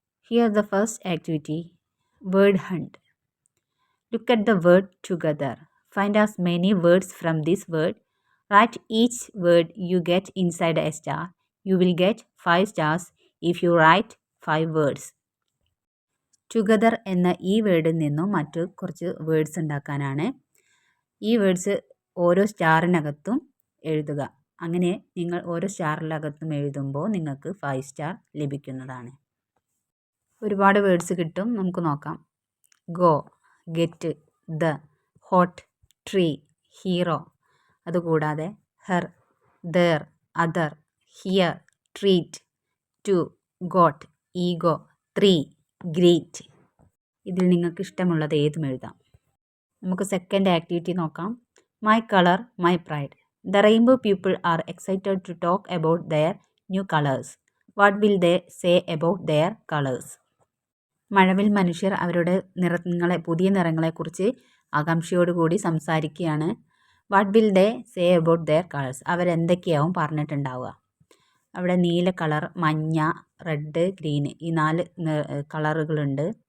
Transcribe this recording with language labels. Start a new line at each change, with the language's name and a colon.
English: Here the first activity, word hunt. Look at the word together. Find as many words from this word. Write each word you get inside a star. You will get 5 stars if you write 5 words.
Malayalam: Together എന്ന ഈ വേർഡിൽ നിന്നും മറ്റു കുറച്ച് words ഉണ്ടാക്കാനാണ്. ഈ words ഓരോ സ്റ്റാറിനകത്തും എഴുതുക. അങ്ങനെ നിങ്ങൾ ഓരോ സ്റ്റാറിനകത്തും എഴുതുമ്പോൾ നിങ്ങൾക്ക് 5 സ്റ്റാർ ലഭിക്കുന്നതാണ്. ഒരുപാട് വേർഡ്സ് കിട്ടും, നമുക്ക് നോക്കാം.
English: Go, get, the, hot, tree, hero. അതുകൂടാതെ her, ദർ, other, here, treat, to, got, ego, 3, great.
Malayalam: ഇതിൽ നിങ്ങൾക്ക് ഇഷ്ടമുള്ളത് ഏതും എഴുതാം. നമുക്ക് സെക്കൻഡ് ആക്ടിവിറ്റി നോക്കാം. My colour, my pride.
English: The rainbow people are excited to talk about their new colors. What will they say about their colors?
Malayalam: മഴവിൽ മനുഷ്യർ അവരുടെ പുതിയ നിറങ്ങളെക്കുറിച്ച് ആകാംക്ഷയോടുകൂടി സംസാരിക്കുകയാണ്.
English: What will they say about their colours?
Malayalam: അവരെന്തൊക്കെയാവും പറഞ്ഞിട്ടുണ്ടാവുക. അവിടെ നീല colour, മഞ്ഞ, red, green, ഈ 4 കളറുകളുണ്ട്.